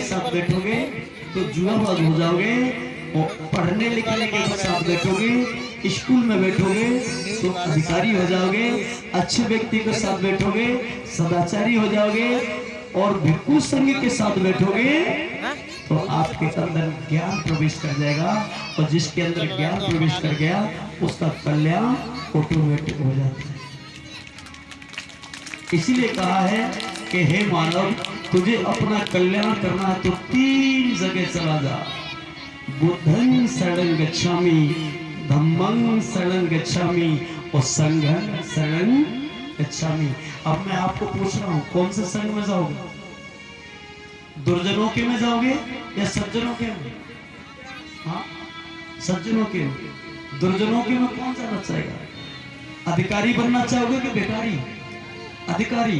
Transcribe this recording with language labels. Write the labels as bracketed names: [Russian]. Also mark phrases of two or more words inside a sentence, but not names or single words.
[Hindi] साथ बैठोगे तो जुआबाज हो जाओगे, और पढ़ने लिखने के साथ बैठोगे, स्कूल में बैठोगे तो अधिकारी हो जाओगे, अच्छे व्यक्ति के साथ बैठोगे सदाचारी हो जाओगे, और भिक्षु संघ के साथ बैठोगे तो आपके अंदर ज्ञान प्रवेश कर जाएगा, और जिसके अंदर ज्ञान प्रवेश कर गया उसका कल्याण ऑटोमेटिक हो जाता है। इसीलिए कहा है कि हे मानव, तुझे अपना कल्याण करना है तो 3 जगह चला जा। [Pali] बुद्धं शरणं गच्छामि, धम्मं शरणं गच्छामि और संघं शरणं गच्छामि। [Hindi] अब मैं आपको पूछ रहा हूं, कौन से संघ में जाओगे? दुर्जनों के में जाओगे या सज्जनों के में? हाँ, सज्जनों के में। दुर्जनों के में कौन जाना चाहेगा? अधिकारी बनना चाहोगे कि भिखारी? अधिकारी।